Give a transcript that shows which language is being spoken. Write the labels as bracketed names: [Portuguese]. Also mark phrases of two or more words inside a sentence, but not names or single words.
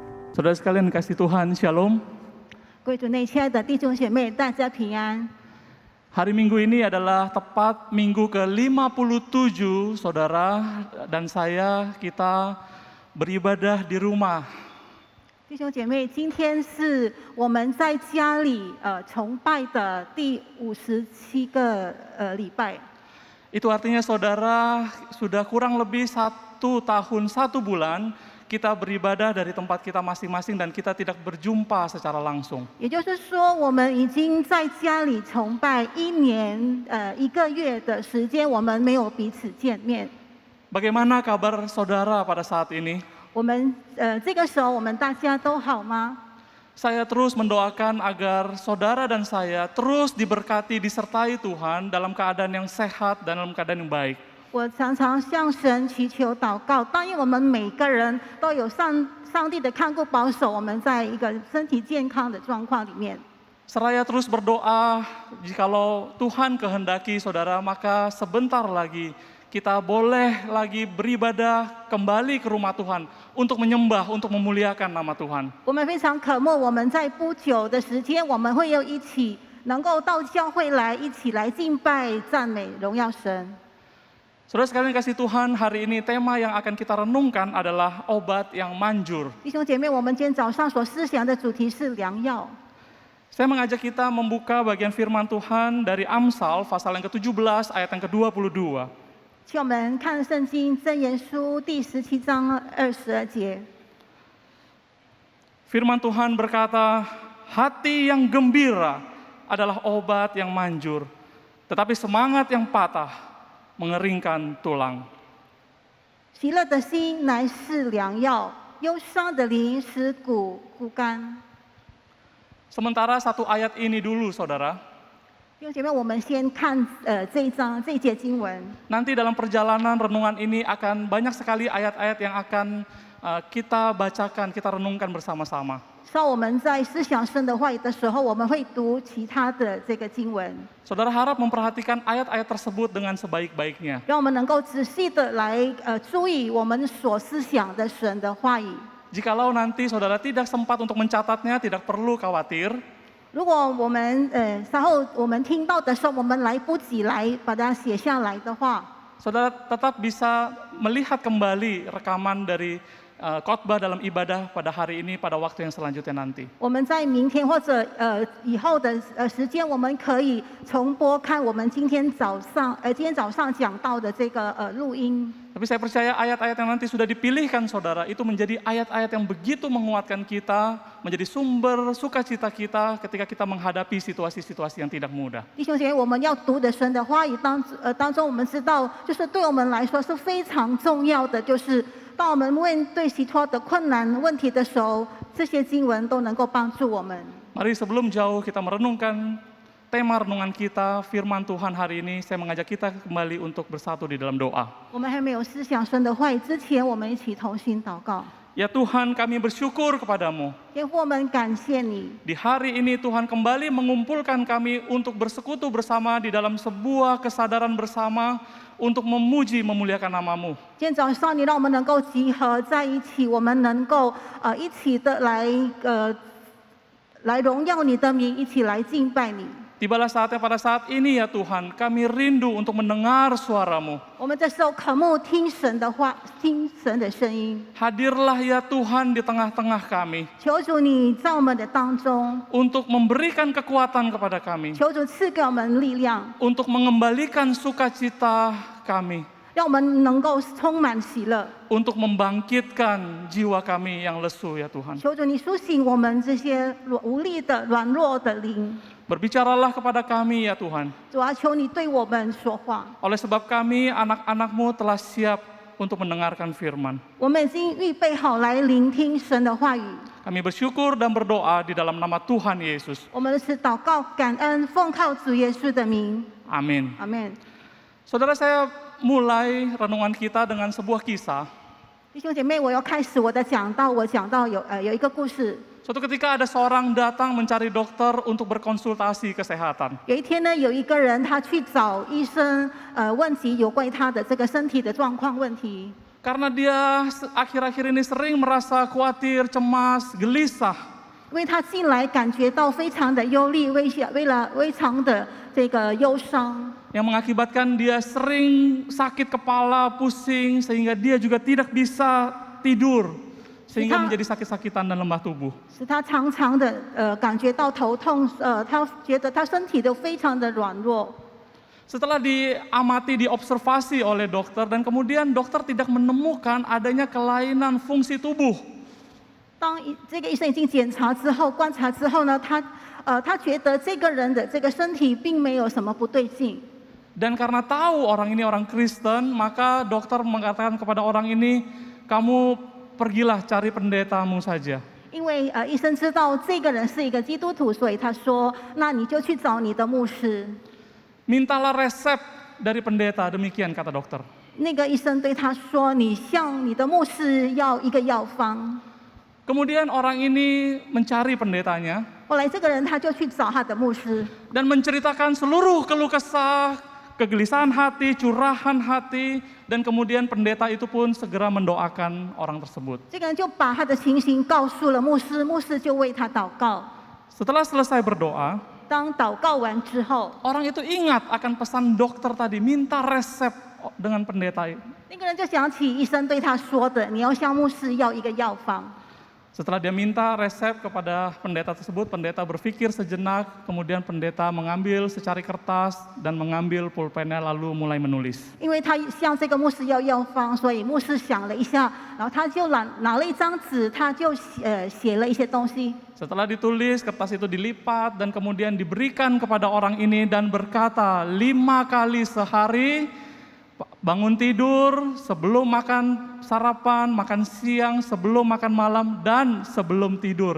[Indonesian] Saudara sekalian kasih Tuhan, Shalom. [Chinese] 各位主内亲爱的弟兄姐妹，大家平安。 [Indonesian] Hari Minggu ini adalah tepat minggu ke-57, saudara dan saya kita beribadah di rumah. [Chinese] 弟兄姐妹，今天是我们在家里崇拜的第57个礼拜。 [Indonesian] Itu artinya saudara sudah kurang lebih 1 tahun 1 bulan kita beribadah dari tempat kita masing-masing dan kita tidak berjumpa secara langsung. [Chinese] 也就是说，我们已经在家里崇拜1年1个月的时间，我们没有彼此见面。 [Indonesian] Bagaimana kabar saudara pada saat ini? [Chinese] 我们这个时候，我们大家都好吗？ [Indonesian] Saya terus mendoakan agar saudara dan saya terus diberkati, disertai Tuhan dalam keadaan yang sehat dan dalam keadaan yang baik. [Chinese] 我常常向神祈求祷告，但愿我们每个人都有上帝的看顾保守，我们在一个身体健康的状况里面。 [Indonesian] Seraya terus berdoa, jikalau Tuhan kehendaki saudara, maka sebentar lagi kita boleh lagi beribadah kembali ke rumah Tuhan untuk menyembah, untuk memuliakan nama Tuhan. [Chinese] 我们非常渴慕，我们在不久的时间，我们会又一起能够到教会来，一起来敬拜、赞美、荣耀神。 [Indonesian] Saudara sekalian kasih Tuhan, hari ini tema yang akan kita renungkan adalah obat yang manjur. [Chinese] 弟兄姐妹，我们今天早上所思想的主题是良药。 [Indonesian] Saya mengajak kita membuka bagian firman Tuhan dari Amsal pasal yang ke-17 ayat yang ke-22. [Chinese] 请我们看圣经箴言书第17章22节。 [Indonesian] Firman Tuhan berkata, hati yang gembira adalah obat yang manjur, tetapi semangat yang patah mengeringkan tulang. [Chinese] 喜乐的心乃是良药，忧伤的灵使骨枯干。 [Indonesian] Sementara satu ayat ini dulu saudara, [Chinese] 弟兄姐妹，我们先看这一节经文。 [Indonesian] nanti dalam perjalanan renungan ini akan banyak sekali ayat-ayat yang akan kita bacakan, kita renungkan bersama-sama. [Chinese] 稍后我们在思想神的话语的时候，我们会读其他的这个经文， [Indonesian] Saudara harap memperhatikan ayat-ayat tersebut dengan sebaik-baiknya. [Chinese] 让我们能够仔细的来注意我们所思想的神的话语。 [Indonesian] Jikalau nanti saudara tidak sempat untuk mencatatnya, tidak perlu khawatir. [Chinese] 如果我们稍后我们听到的时候，我们来不及来把它写下来的话， [Indonesian] Saudara tetap bisa melihat kembali rekaman dari khotbah dalam ibadah pada hari ini, pada waktu yang selanjutnya nanti. [Chinese] 我们在明天或者以后的时间，我们可以重播看我们今天早上讲到的这个录音。 [Indonesian] Tapi saya percaya ayat-ayat yang nanti sudah dipilihkan saudara, itu menjadi ayat-ayat yang begitu menguatkan kita, menjadi sumber sukacita kita ketika kita menghadapi situasi-situasi yang tidak mudah. [Chinese] 弟兄姐妹，我们要读的神的话语当中，我们知道，就是对我们来说是非常重要的，就是当我们面对许多的困难问题的时候，这些经文都能够帮助我们。 [Indonesian] Mari sebelum jauh kita merenungkan tema renungan kita, firman Tuhan hari ini, saya mengajak kita kembali untuk bersatu di dalam doa. [Chinese] 我们还没有思想神的话语之前，我们一起同心祷告。 [Indonesian] Ya Tuhan, kami bersyukur kepadamu. [Chinese] 天父，我们感谢你， [Indonesian] Di hari ini Tuhan kembali mengumpulkan kami untuk bersekutu bersama di dalam sebuah kesadaran bersama untuk memuji memuliakan nama-Mu. [Chinese] 今天早上你让我们能够集合在一起，我们能够一起的来荣耀你的名，一起来敬拜你。 [Indonesian] Tibalah saatnya pada saat ini ya Tuhan, kami rindu untuk mendengar suara-Mu. [Chinese] 我们这时候渴慕听神的话，听神的声音。 [Indonesian] Hadirlah ya Tuhan di tengah-tengah kami [Chinese] 求主你在我们的当中， [Indonesian] untuk memberikan kekuatan kepada kami, [Chinese] 求主赐给我们力量， [Indonesian] untuk mengembalikan sukacita kami, [Chinese] 让我们能够充满喜乐。 [Indonesian] untuk membangkitkan jiwa kami yang lesu ya Tuhan. [Chinese] 求主你苏醒我们这些无力的、软弱的灵。 [Indonesian] Berbicaralah kepada kami ya Tuhan. [Chinese] 主啊，求你对我们说话。 [Indonesian] Oleh sebab kami anak-anak-Mu telah siap untuk mendengarkan firman. [Chinese] 我们已经预备好来聆听神的话语。 [Indonesian] Kami bersyukur dan berdoa di dalam nama Tuhan Yesus. [Chinese] 我们是祷告、感恩，奉靠主耶稣的名， [Indonesian] Amin. [Chinese] 阿门。 [Indonesian] Saudara, saya mulai renungan kita dengan sebuah kisah. [Chinese] 弟兄姐妹，我要开始我的讲道。我讲到有一个故事。 [Indonesian] Suatu ketika ada seorang datang mencari dokter untuk berkonsultasi kesehatan. [Chinese] 有一天呢，有一个人他去找医生，问及有关于他的这个身体的状况问题。 [Indonesian] Karena dia akhir-akhir ini sering merasa khawatir, cemas, gelisah. [Chinese] 因为他进来感觉到非常的忧虑，非常的这个忧伤， [Indonesian] Yang mengakibatkan dia sering sakit kepala, pusing, sehingga dia juga tidak bisa tidur. Sehingga menjadi sakit-sakitan dan lemah tubuh. [Chinese] 使他常常的感觉到头痛，他觉得他身体都非常的软弱。 [Indonesian] Setelah diamati, diobservasi oleh dokter, dan kemudian dokter tidak menemukan adanya kelainan fungsi tubuh. [Chinese] 当这个医生已经检查之后、观察之后呢，他觉得这个人的这个身体并没有什么不对劲。 [Indonesian] Dan karena tahu orang ini orang Kristen, maka dokter mengatakan kepada orang ini, kamu pergilah cari pendetamu saja. [Chinese] 因为医生知道这个人是一个基督徒，所以他说：“那你就去找你的牧师。” [Indonesian] Mintalah resep dari pendeta, demikian kata dokter. [Chinese] 那个医生对他说：“你向你的牧师要一个药方。” [Indonesian] Kemudian orang ini mencari pendetanya [Chinese] 后来这个人他就去找他的牧师， [Indonesian] dan menceritakan seluruh keluh kesah, kegelisahan hati, curahan hati, dan kemudian pendeta itu pun segera mendoakan orang tersebut. [Chinese] 这个人就把他的情形告诉了牧师，牧师就为他祷告。 [Indonesian] Setelah selesai berdoa, [Chinese] 当祷告完之后， [Indonesian] orang itu ingat akan pesan dokter tadi, minta resep dengan pendeta. [Chinese] 那个人就想起医生对他说的：“你要向牧师要一个药方。” [Indonesian] Setelah dia minta resep kepada pendeta tersebut, pendeta berpikir sejenak, kemudian pendeta mengambil secari kertas dan mengambil pulpennya lalu mulai menulis. [Chinese] 因为他向这个牧师要药方，所以牧师想了一下，然后他就拿了一张纸，他就写了一些东西。 [Indonesian] Setelah ditulis, kertas itu dilipat dan kemudian diberikan kepada orang ini dan berkata 5 kali sehari, bangun tidur, sebelum makan sarapan, makan siang, sebelum makan malam, dan sebelum tidur.